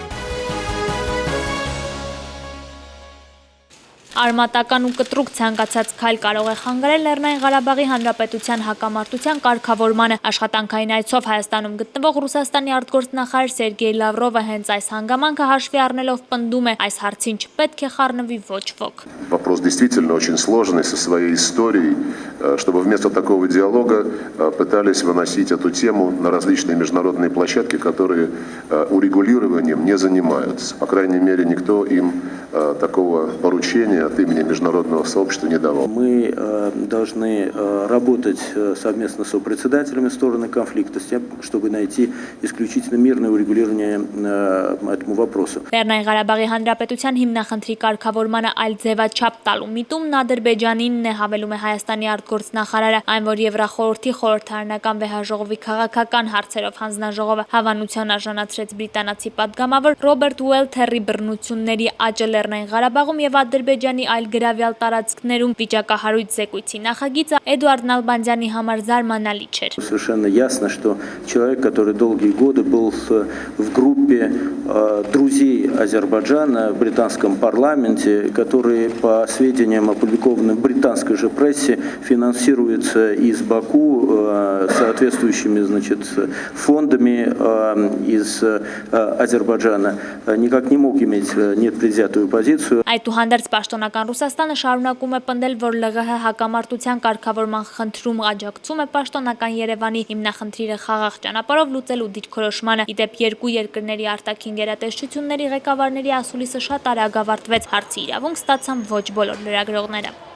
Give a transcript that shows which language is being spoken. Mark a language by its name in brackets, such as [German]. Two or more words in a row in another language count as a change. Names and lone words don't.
[Armenian] Արմատական ու կտրուկ ցանկացած քայլ կարող է խանգարել Լեռնային Ղարաբաղի Հանրապետության հակամարտության կարգավորմանը։ Աշխատանքային այցով Հայաստանում գտնվող Ռուսաստանի արտգործնախարար Սերգեյ Լավրովը հենց այս հանգամանքը հաշվի առնելով պնդում է, այս հարցին չպետք է խառնվի ոչ ոք։ [Russian] Вопрос действительно очень сложный со своей историей, чтобы вместо такого диалога пытались выносить эту тему на различные международные площадки, которые урегулированием не занимаются. По крайней мере, никто им такого поручения от имени международного сообщества не давал. Мы должны работать совместно с сопредседателями стороны конфликта, с тем, чтобы найти исключительно мирное урегулирование этому вопросу. [Armenian] Լեռնային Ղարաբաղի Հանրապետության հիմնախնդրի կարգավորմանը այլ ձևաչափ տալու միտումն Ադրբեջանինն է, հավելում է Հայաստանի արտգործնախարարը, այն որ Եվրախորհրդի խորհրդարանական վեհաժողովի քաղաքական հարցերով հանձնաժողովը հավանության արժանացրեց բրիտանացի պատգամավոր Ռոբերտ Ուելթերի բռնությունների աճը Լեռնային Ղարաբաղում եւ Ադրբեջանի Ադրբեջանի այլ գրավյալ տարածքներում վիճակահարույց զեկույցի նախագիծը Էդուարդ Նալբանդյանի համար զարմանալի չէր։ [Russian] Совершенно ясно, что человек, который долгие годы был в группе друзей Азербайджана в британском парламенте, которые, по сведениям, опубликованным в британской же прессе, финансируется из Баку соответствующими, значит, фондами из Азербайджана, никак не мог иметь непредвзятую позицию. [Armenian] Այդուհանդերձ պաշտոնական Ռուսաստանը շարունակում է պնդել, որ ԼՂՀ հակամարտության կարգավորման խնդրում աջակցում է պաշտոնական Երևանի հիմնախնդիրը խաղաղ ճանապարհով լուծելու դիրքորոշմանը։ Իդեպ երկու երկրների արտաքին գերատեսչությունների ղեկավարների ասուլիսը շատ արագ ավարտվեց, հարցի իրավունք ստացան ոչ բոլոր լրագրողները։